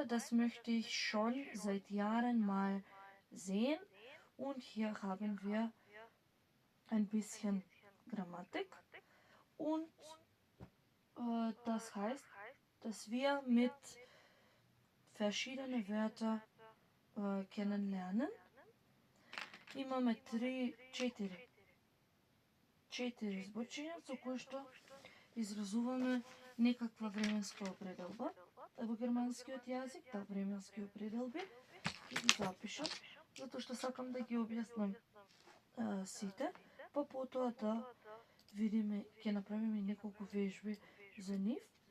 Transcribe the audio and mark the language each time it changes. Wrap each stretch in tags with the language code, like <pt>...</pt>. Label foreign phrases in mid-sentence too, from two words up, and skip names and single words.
<de>Das möchte ich schon seit Jahren mal sehen. Und hier haben wir ein bisschen Grammatik. Und das heißt, dass wir mit verschiedenen Wörtern kennenlernen.</de> <mk>Имаме 4 зборчиња со кои што изразуваме некаква временска определба. Во германскиот јазик, временски определби, ќе ги запишам, затоа што сакам да ги објаснам сите, па потоа да видиме, ќе направиме неколку вежби за нив.</mk>